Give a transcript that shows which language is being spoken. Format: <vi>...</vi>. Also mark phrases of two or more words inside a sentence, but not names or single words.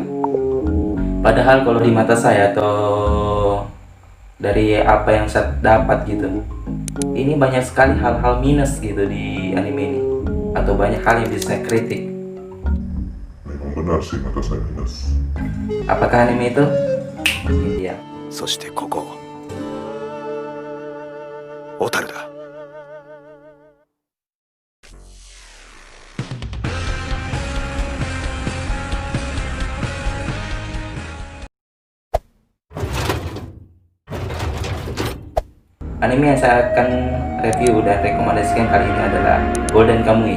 <id>Padahal kalau di mata saya atau dari apa yang saya dapat gitu, ini banyak sekali hal-hal minus gitu di anime ini, atau banyak hal yang bisa saya kritik. Memang benar sih kata saya minus. Apakah anime itu? Ini dia.</id> <ja>そしてここ小樽だ。</ja> <id>Anime yang saya akan review dan rekomendasikan kali ini adalah Golden Kamuy.</id>